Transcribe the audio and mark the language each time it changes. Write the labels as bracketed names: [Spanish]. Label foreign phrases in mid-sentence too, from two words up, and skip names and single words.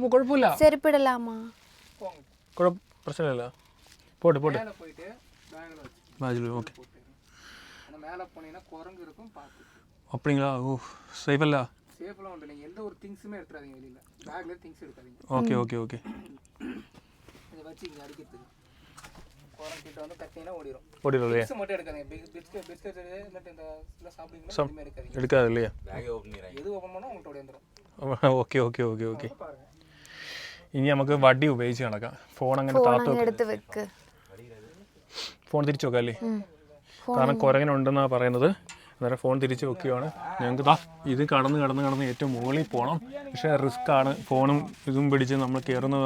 [Malayalam] കുഴപ്പമില്ല, പ്രശ്നമില്ല. പോട്ടെ ஓகே. [Tamil] மேலே போனீங்கன்னா குரங்கு இருக்கும் பார்த்து. அப்படிங்களா? ஓ சேஃபல்ல. சேஃபெல்லாம் உண்டு. நீங்கள் எந்த ஒரு திங்ஸுமே எடுத்துறாதீங்க வெளியில். பேக்கில் திங்ஸ் எடுக்காதீங்க. ஓகே இதை வச்சு இங்கே அடிக்கிறதுக்கு குரங்கு கிட்ட வந்து கட்டிங்கன்னா ஓடிடும். இல்லையா? திங்ஸ் மட்டும் எடுக்காதீங்க. பிஸ்கெட் இல்லாட்டி இந்த இதெல்லாம் சாப்பிடுவீங்களா? எதுவுமே எடுக்காதீங்க. எடுக்காது இல்லையா? பேக்கை ஓப்பன் பண்ணிடுறாங்க. எது ஓப்பன் பண்ணால் உங்கள்கிட்ட வந்துடும். [Malayalam] ഓക്കെ. ഇനി നമുക്ക് വടി ഉപയോഗിച്ച് നടക്കാം. ഫോൺ അങ്ങനെ താത്ത് വെക്ക്. ഫോൺ തിരിച്ചു വെക്കാം അല്ലേ? കാരണം കുരങ്ങനുണ്ടെന്നാണ് പറയുന്നത്. അന്നേരം ഫോൺ തിരിച്ച് വെക്കുകയാണ്. ഞങ്ങൾക്ക് ഇത് കടന്ന് ഏറ്റവും മുകളിൽ പോകണം. പക്ഷേ റിസ്ക് ആണ്. ഫോണും ഇതും പിടിച്ച് നമ്മൾ കയറുന്നത്.